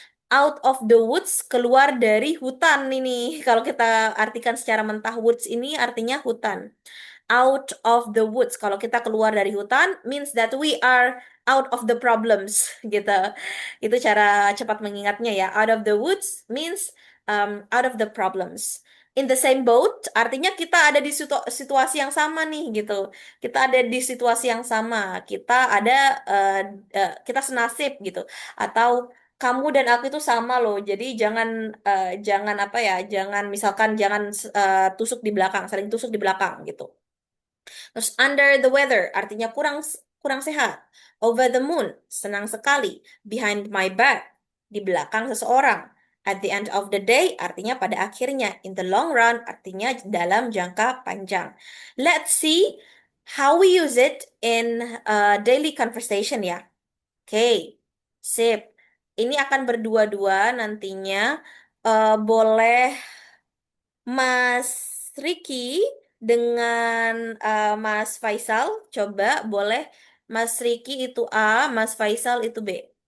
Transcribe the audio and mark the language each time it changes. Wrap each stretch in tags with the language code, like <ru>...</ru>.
<en>Out of the woods,</en> <id>keluar dari hutan ini. Kalau kita artikan secara mentah, woods ini artinya hutan.</id> <en>Out of the woods.</en> <id>Kalau kita keluar dari hutan,</id> <en>means that we are out of the problems, gitu.</en> <id>Itu cara cepat mengingatnya ya.</id> <en>Out of the woods means out of the problems. In the same boat,</en> <id>artinya kita ada di situasi yang sama nih, gitu. Kita ada di situasi yang sama. Eh, kita senasib, gitu. Atau kamu dan aku itu sama loh. Jadi jangan apa ya, jangan tusuk di belakang, saling tusuk di belakang gitu. Terus</id> <en>under the weather</en> <id>artinya kurang sehat.</id> <en>Over the moon,</en> <id>senang sekali.</id> <en>Behind my back,</en> <id>di belakang seseorang.</id> <en>At the end of the day</en> <id>artinya pada akhirnya.</id> <en>In the long run</en> <id>artinya dalam jangka panjang.</id> <en>Let's see how we use it in daily conversation ya.</en> <id>Oke, sip. Ini akan berdua-dua nantinya. Boleh Mas Riki dengan Mas Faisal, coba boleh Mas Riki itu A, Mas Faisal itu B.</id>